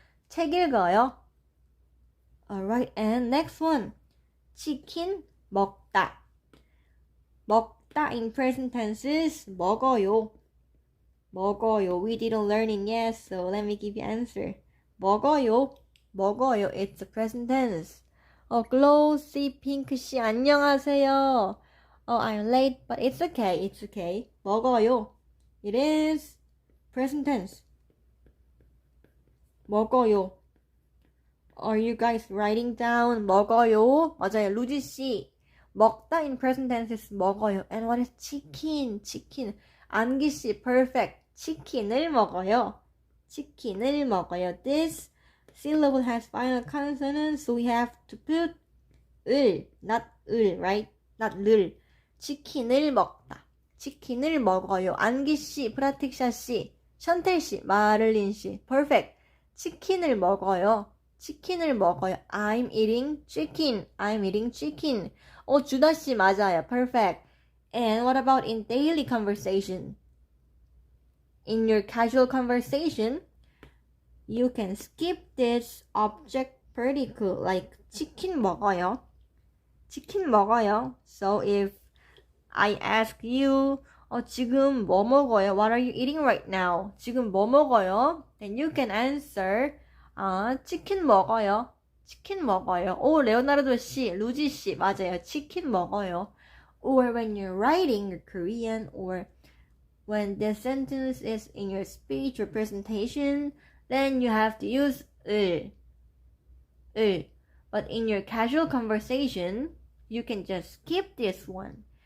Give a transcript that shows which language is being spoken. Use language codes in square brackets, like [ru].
[ko] 책 읽어요. [en] Alright, and next one. [ko] 치킨 먹다. [en] 먹다 in present tenses 먹어요. [ko] 먹어요. [en] We didn't learn it yet, so let me give you answer. [ko] 먹어요. 먹어요. [en] It's the present tense. [ko] 글로시 핑크씨 안녕하세요. [en] I'm late, but it's okay. It's okay. 먹어요. It is present tense. [ko] 먹어요. [en] Are you guys writing down? [ko] 먹어요. 맞아요. 루지씨. [en] 먹다 in present tense is 먹어요. And what is chicken? Chicken. 안기씨. Perfect. [ko] 치킨을 먹어요. 치킨을 먹어요. [en] This syllable has final consonant, so we have to put 을, not 을, right? [ko] Not 를. 치킨을 먹다. 치킨을 먹어요. 안기씨, 프라틱샤씨, 션텔씨, 마를린씨. Perfect. 치킨을 먹어요. 치킨을 먹어요. [en] I'm eating chicken. I'm eating chicken. 주다씨 맞아요. Perfect. And what about in daily conversation? In your casual conversation, you can skip this object particle like 치킨 먹어요. [ko] 치킨 먹어요. [en] So if I ask you, [ko] 지금 뭐 먹어요? [en] What are you eating right now? [ko] 지금 뭐 먹어요? [en] Then you can answer, 치킨 먹어요. [ko] 치킨 먹어요. 레오나르도 씨, 루지 씨, 맞아요. 치킨 먹어요. [en] Or when you're writing your Korean, or when the sentence is in your speech or presentation, then you have to use 을. But in your casual conversation, you can just skip this one.